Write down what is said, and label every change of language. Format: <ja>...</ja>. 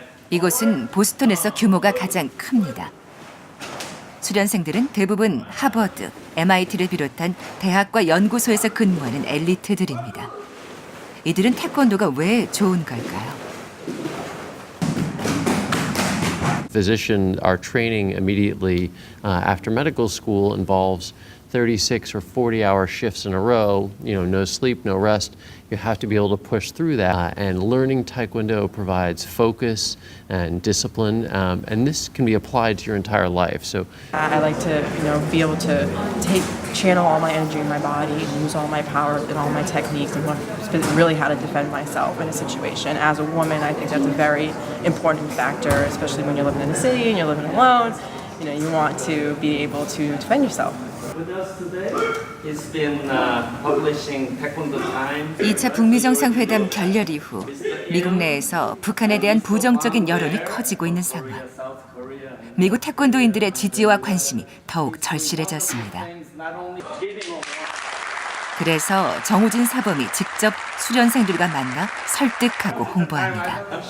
<ko>이곳은 보스턴에서 규모가 가장 큽니다. 수련생들은 대부분 하버드, MIT를 비롯한 대학과 연구소에서 근무하는 엘리트들입니다. 이들은 태권도가 왜 좋은 걸까요?</ko> <en>Physician, our training immediately after medical school involves 36 or 40-hour shifts in a row, no sleep, no rest. You have to be able to push through that. And learning Taekwondo provides focus and discipline, and this can be applied to your entire life. So I like to, be able to channel all my energy in my body, use all my power and all my techniques, and learn really how to defend myself in a situation. As a woman, I think that's a very important factor, especially when you're living in a city and you're living alone. You want to be able to defend yourself. With us today, he's been publishing Taekwondo Times.</en> <ko>2차 북미 정상회담 결렬 이후 미국 내에서 북한에 대한 부정적인 여론이 커지고 있는 상황. 미국 태권도인들의 지지와 관심이 더욱 절실해졌습니다. 그래서 정우진 사범이 직접 수련생들과 만나 설득하고 홍보합니다.</ko>